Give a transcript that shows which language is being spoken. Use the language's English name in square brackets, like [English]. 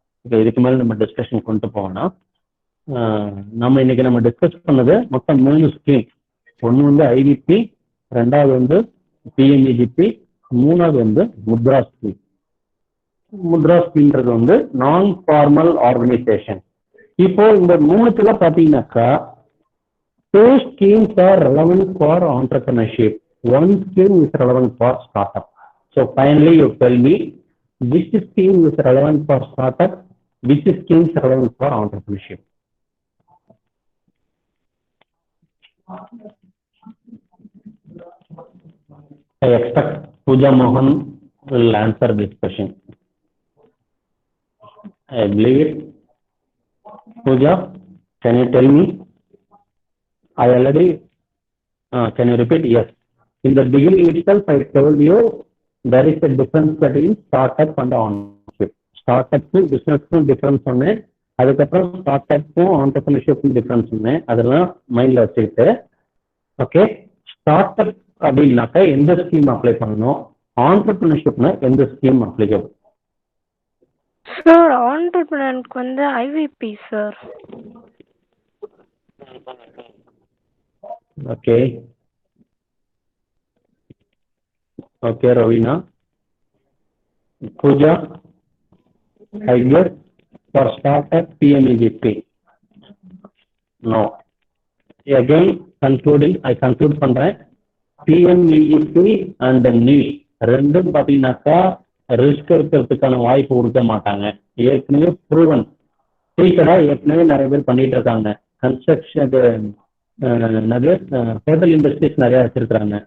[Tamil] இப்போ இதுக்கு மேலே நம்ம டிஸ்கஷன் கொண்டு போவோம்னா நம்ம இன்னைக்கு நம்ம டிஸ்கஸ் பண்ணது மொத்தம் 3 ஸ்கீம். ஒன்று வந்து ஐவிபி, ரெண்டாவது வந்து பிஎம்இஜிபி, மூணாவது வந்து முத்ரா ஸ்கீம். முத்ரா ஸ்கீம்ன்றது வந்து நான் ஃபார்மல் ஆர்கனைசேஷன். இப்போ இந்த 3த்துல பாத்தீங்கன்னாக்கா [English] 2 schemes are relevant for entrepreneurship, 1 scheme is relevant for startup. So finally you tell me which scheme is relevant for startup, which scheme is relevant for entrepreneurship. I expect Pooja Mohan will answer this question. I believe it. Pooja, can you tell me? I already, can you repeat? Yes. In the beginning itself, I told you there is a difference between startup and entrepreneurship. Startup business difference [Tamil] ஒன்று, அதுக்கப்புறம் ஸ்டார்ட்அப்பும் ஆண்டர்பிரினர்ஷிப்பும் difference ஒன்று, அதெல்லாம் மைண்டில் வச்சுக்கிட்டு okay. Startup அப்படின்னாக்கா எந்த scheme apply பண்ணணும், ஆண்டர்பிரினர்ஷிப்னா எந்த ஸ்கீம் அப்ளிகபிள்? சார் ஆண்டர்பிரினருக்கு வந்து IVP sir. Okay okay Ravina. [English] Pooja, I guess for startup PMEGP. No. Again concluding, I conclude [Tamil] பண்றேன். PMEGP and NEET ரெண்டும் பார்த்தீங்கன்னாக்கா ரிஸ்க் இருக்கிறதுக்கான வாய்ப்பு கொடுக்க மாட்டாங்க. ஏற்கனவே ப்ரூவன் டீக்கடா ஏற்கனவே நிறைய பேர் பண்ணிட்டு இருக்காங்க. கன்ஸ்ட்ரக்ஷன் நிறைய ஹோட்டல் இண்டஸ்ட்ரீஸ் நிறைய வச்சிருக்கிறாங்க.